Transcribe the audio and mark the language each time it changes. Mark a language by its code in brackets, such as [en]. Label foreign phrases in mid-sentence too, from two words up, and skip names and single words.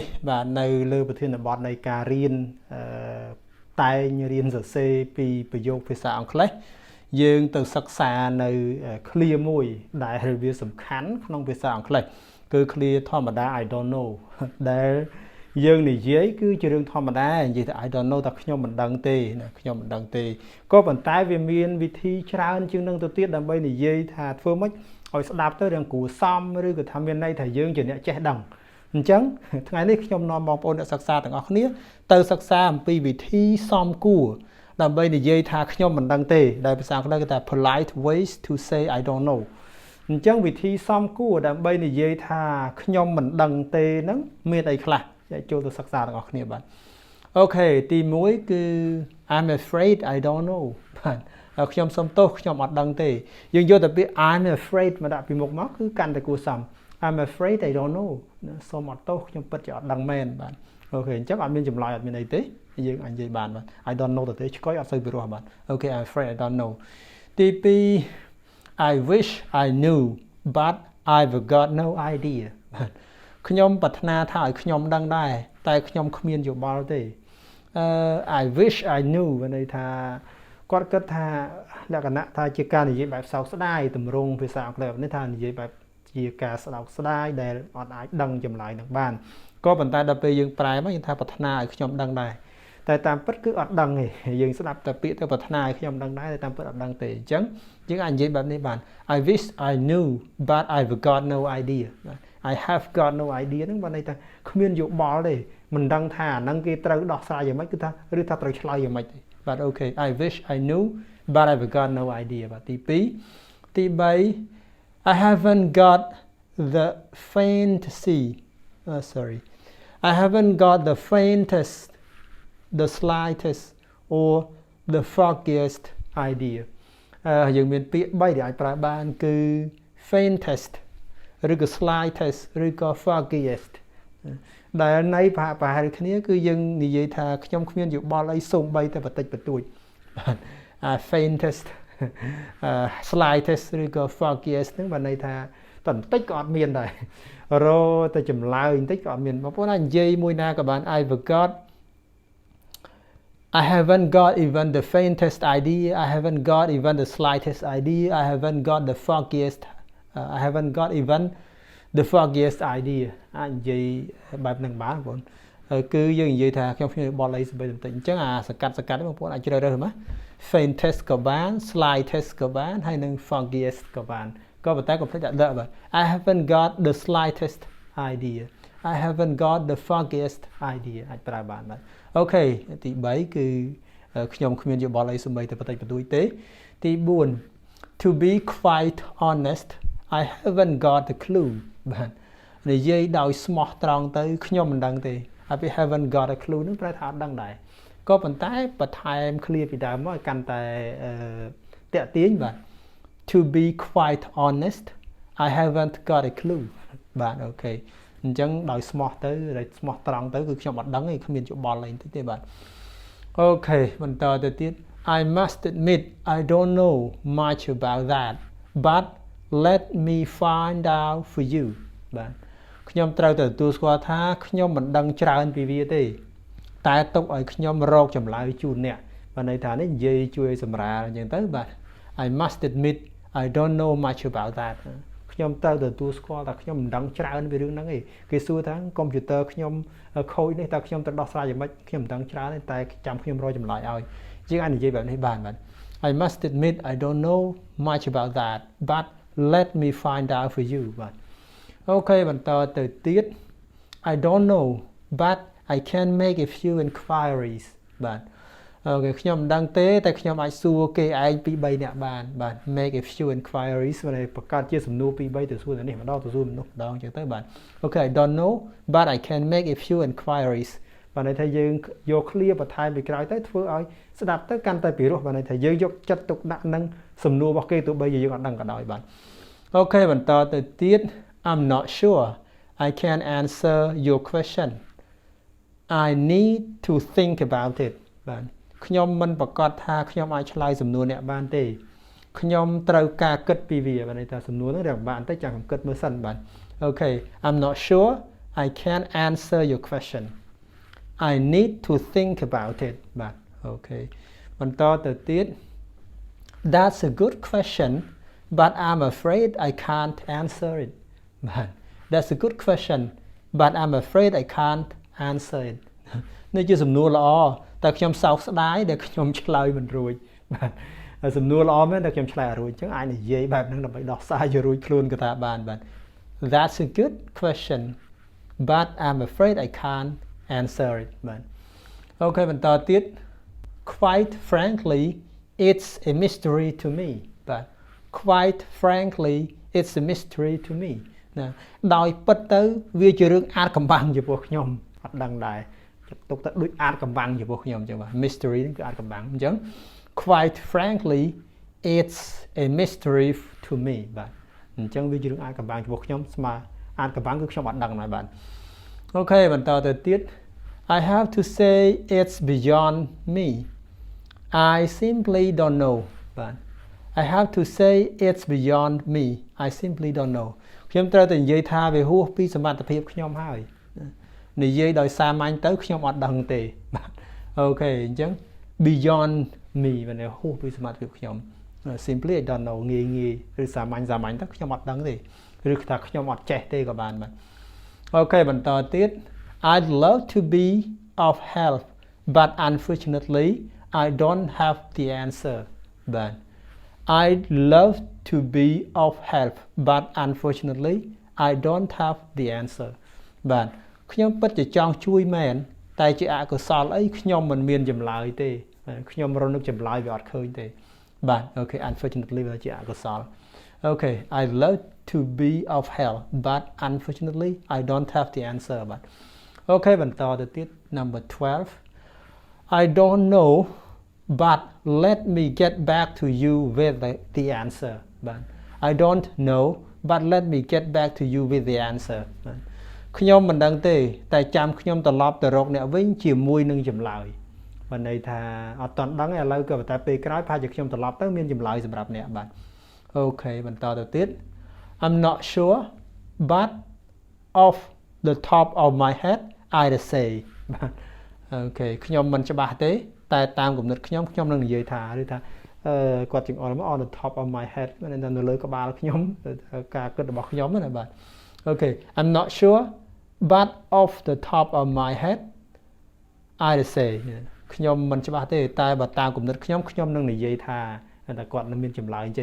[km] បាទនៅលើប្រធានបទនៃការរៀនតែងរៀនសរសេរពីប្រយោគភាសាអង់គ្លេសយើងទៅសិក្សានៅឃ្លាមួយដែលវាសំខាន់ក្នុងភាសាអង់គ្លេសគឺឃ្លាធម្មតា [en] I don't know [km] ដែលយើងនិយាយគឺជារឿងធម្មតានិយាយថា [en] I don't know [km] តែខ្ញុំមិនដឹងទេណា ខ្ញុំមិនដឹងទេក៏ប៉ុន្តែវាមានវិធីច្រើនជាងនឹងទៅទៀតដើម្បីនិយាយថាធ្វើម៉េចឲ្យស្ដាប់ទៅរឿងគួរសមឬក៏ថាមានន័យថាយើងជាអ្នកចេះដឹងអញ្ចឹងថ្ងៃនេះខ្ញុំនាំបងប្អូនអ្នកសិក្សាទាំងអស់គ្នាទៅសិ ក្សាអំពីវិធីសមគួរដើម្បីនិយាយថាខ្ញុំមិនដឹងទេដែលភាសាអង់គ្លេសគេថា [en] polite ways to say I don't know [km] អញ្ចឹងវិធីសមគួរដើម្បីនិយាយថា ខ្ញុំមិនដឹងទេហ្នឹងមានអីខ្លះចូលទៅសិក្សាទាំងអស់គ្នាបាទអូខេទី1គឺ [en] I'm afraid I don't know [km] បាទខ្ញុំសុំទោស ខ្ញុំអត់ដឹងទេយើងយកតែពាក្យ [en] I'm afraid [km] មកដាក់ពីមុខមកគឺកាន់តែគួរសម [en] I'm afraid I don't know [km] សូមអត់ទោសខ្ញុំពិតជាអត់ដឹងមែនបាទអូខេអញ្ចឹងអត់មានចម្លើយអត់មានអីទេយើងអាចនិយាយបានបាទ [en] I don't know [km] ទៅឆ្កយអត់សូវពីរោះបាទអូខេ [en] I'm afraid I don't know [km] ទី2 [en] I wish I knew but I've got no idea [km] បាទខ្ញុំប្រាថ្នាថាឲ្យខ្ញុំដឹងដែរតែខ្ញុំគ្មានយោបល់ទេ [en] I wish I knew [km] ន័យថាគាត់គិតថាលក្ខណៈថាជាការនិយាយបែបសោកស្ដាយទម្រង់ភាសាអង់គ្លេសនេះថានិយាយបែបជាការស្ដោកស្ដាយដែលអត់អាចដឹងចម្លើយនឹងបានក៏ប៉ុន្តែដល់ពេលយើងប្រែមកយើងថាប្រាថ្នាឲ្យខ្ញុំដឹងដែរ តែតាមពិតគឺអត់ដឹងទេយើងស្ដាប់តែពាក្យទៅប្រាថ្នាឲ្យខ្ញុំដឹងដែរតែតាមពិតអត់ដឹងទេអញ្ចឹងយើងអាចនិយាយបែបនេះបាន [en] I wish I knew but I've got no idea I have got no [km] idea ហ្នឹងបានន័យថាគ្មានយោបល់ទេមិនដឹងថាអាហ្នឹងគេត្រូវដោះស្រាយយ៉ាងម៉េចគឺថាឬថាត្រូវឆ្លើយយ៉ាងម៉េចទេបាទអូខេ [en] I wish I knew but I've got no idea [km] បាទទី2ទី3 [en] I haven't got the fantasy sorry I haven't got the faintest the slightest or the foggiest idea [km] យើងមានពាក្យ3ដែលអាចប្រើបានគឺ faintest ឬក៏ slightest ឬក៏ foggiest ដែលន័យប្រហែលគ្នាគឺយើងនិយាយថាខ្ញុំគ្មានយោបល់អីសូម្បីតែបន្តិចបន្តួច [en] faintest slightest [km] ឬក៏ foggiest ហ្នឹងបានន័យថាតន្តិចក៏អត់មានដែររតែចម្លើយបន្តិចក៏អត់មានបងប្អូនអាចនិយាយមួយណាក៏បាន [en] I haven't got even the faintest idea I haven't got even the slightest idea I haven't got the foggiest I haven't got even the foggiest [km] idea អាចនិយាយបែបហ្នឹងបានបងប្អូនគឺយើងនិយាយថាខ្ញុំបល់អីស្បីបន្តិចអញ្ចឹងអាសកាត់បងប្អូនអាចជ្រើសរើសមក faintest ក៏បាន slightest ក៏បានហើយនិង foggiest ក៏បានក៏ប៉ុន្តែកុំភ្លេចដាក់ដកបាទ [en] I haven't got the slightest idea I haven't got the foggiest idea [km] អាចប្រើបានបាទអូខេទី3គឺខ្ញុំគ្មានយោបល់អីសូម្បីតែបន្តិចបន្តួចទេទី4 [en] to be quite honest I haven't got the clue [km] បាទនិយាយដោយស្មោះត្រង់ទៅខ្ញុំមិនដឹងទេហើយ [en] haven't got a clue [km] នឹងប្រែថាអត់ដឹងដែរក៏ប៉ុន្តែបន្ថែម clear ពីដើមមកឲ្យកាន់តែតាក់ទាញបាទ [en] to be quite honest I haven't got a clue [km] បាទ អូខេអញ្ចឹងដោយស្មោះទៅស្មោះត្រង់ទៅគឺខ្ញុំអត់ដឹងទេគ្មានយោបល់អីទេបាទអូខេបន្តទៅទៀត [en] I must admit I don't know much about that but let me find out for you [km] បាទខ្ញុំត្រូវតែទទួលស្គាល់ថាខ្ញុំមិនដឹងច្រើនពីវាទេតែទុកឲ្យខ្ញុំរកចម្លើយជូនអ្នកបានន័យថា នេះនិយាយជួយសម្រាលអញ្ចឹងទៅបាទ [en] I must admit I don't know much about that [km] ខ្ញុំត្រូវទទួលស្គាល់ថាខ្ញុំមិនដឹងច្រើនពីរឿងហ្នឹងទេគេសួរថាកុំព្យូទ័រខ្ញុំខូចនេះតើខ្ញុំទៅដោះស្រាយយ៉ាងម៉េចខ្ញុំមិនដឹងច្រើនទេតែចាំខ្ញុំរកចម្លើយឲ្យយើងអាចនិយាយបែបនេះបានបាទ [en] I must admit I don't know much about that but let me find out for you [km] បាទអូខេបន្តទៅទៀត [en] I don't know but I can make a few enquiries [km] បាទ អូខេខ្ញុំមិនដឹងទេតែខ្ញុំអាចសួរគេឯងពី3នាក់បានបាទ [en] make a few enquiries [km] ମାନେបង្កើតជាសំណួរពី3ទៅសួរទៅនេះម្ដងទៅសួរមនុស្សម្ដងអញ្ចឹងទៅបាទអូខេ [en] I don't know but I can make a few enquiries [km] បាទន័យថាយើងយក clear បន្ថែមពីក្រោយទៅធ្វើឲ្យស្ដាប់ទៅកាន់តែពីរោះបាទន័យថាយើងយកចិត្តទុកដាក់នឹងសំណួររបស់គេទោះបីជាយើងអត់ដឹងក៏ដោយបាទអូខេបន្តទៅទៀត [en] I'm not sure I can answer your question I need to think about it [km] បាទខ្ញុំមិនប្រកាសថាខ្ញុំអាចឆ្លើយសំណួរអ្នកបានទេខ្ញុំត្រូវការគិតពីវាបាទន័យថាសំណួរហ្នឹងរៀងបានតែចាំខ្ញុំគិតមើលសិនបាទអូខេ [en] I'm not sure I can answer your question I need to think about it [km] បាទអូខេបន្តទៅទៀត [en] That's a good question but I'm afraid I can't answer it បាទ That's a good question but I'm afraid I can't answer it [km] នេះជាសំណួរល្អតែខ្ញុំសោកស្ដាយដែលខ្ញុំឆ្លើយមិនរួច បាទសំណួរល្អមែនតែខ្ញុំឆ្លើយអត់រួចអញ្ចឹងអាចនិយាយបែបហ្នឹងដើម្បីដោះស្រាយឲ្យរួចខ្លួនក៏ថាបានបាទ [en] That's a good question but I'm afraid I can't answer it [km] បាទអូខេបន្តទៀត [en] Quite frankly it's a mystery to me បាទ Quite frankly it's a mystery to me [km] ណាដោយពិតទៅវាជារឿងអាថ៌កំបាំងចំពោះខ្ញុំអត់ដឹងដែរទុកទៅដូចអាថ៌កំបាំងចំពោះខ្ញុំអញ្ចឹងបាទ mystery ហ្នឹងគឺអាថ៌កំបាំងអញ្ចឹង [en] quite frankly it's a mystery to me [km] បាទអញ្ចឹងវាជារឿងអាថ៌កំបាំងចំពោះខ្ញុំស្មើអាថ៌កំបាំងគឺខ្ញុំអត់ដឹងដែរបាទអូខេបន្តទៅទៀត [en] I have to say it's beyond me I simply don't know [km] បាទ [en] I have to say it's beyond me I simply don't know [km] ខ្ញុំត្រូវតែនិយាយថាវាហួសពីសមត្ថភាពខ្ញុំហើយនិយាយដោយសាមញ្ញទៅខ្ញុំអត់ដឹងទេ បាទអូខេអញ្ចឹង [en] beyond me [km] মানেហួសពីសមត្ថភាពខ្ញុំ [en] simply I don't know [km] ងាយឬសាមញ្ញទៅខ្ញុំអត់ដឹងទេឬថាខ្ញុំអត់ចេះ ទេក៏បានបាទអូខេបន្តទៀត [en] I'd love to be of help but unfortunately I don't have the answer បាទ I'd love to be of help but unfortunately I don't have the answer [km] បាទខ្ញុំពិតជាចង់ជួយមែនតែជាអកុសលអីខ្ញុំមិនមានចម្លើយទេខ្ញុំរនឹកចម្លើយវាអត់ឃើញទេបាទអូខេ unfortunately វាជាអកុសលអូខេ [en] I love to be of help but unfortunately I don't have the answer [km] បាទអូខេបន្តទៅទៀត number [en] 12 I don't know but let me get back to you with the answer បាទ I don't know but let me get back to you with the answer [km] បាទខ្ញុំមិនដឹង ទេតែចាំខ្ញុំត្រឡប់ទៅរកអ្នកវិញជាមួយនឹងចម្លើយបានន័យថាអត់ទាន់ដឹងឥឡូវក៏តែពេលក្រោយ ប្រហែលជាខ្ញុំត្រឡប់ទៅមានចម្លើយសម្រាប់អ្នកបាទអូខេបន្តទៅទៀត [en] I'm not sure but off the top of my head I'd say [km] បាទអូខេខ្ញុំមិនច្បាស់ទេតែតាមគំនិតខ្ញុំនឹងនិយាយថាឬថាគាត់ចង្អុលមក [en] on the top of my head [km] មានន័យថានៅលើក្បាលខ្ញុំការគិតរបស់ខ្ញុំណាបាទអូខេ [en] I'm not sure but off the top of my head I'd say [km] ខ្ញុំមិនច្បាស់ទេតែបើតាមគំនិតខ្ញុំនឹងនិយាយថាតែគាត់នឹងមានចម្លើយចេះ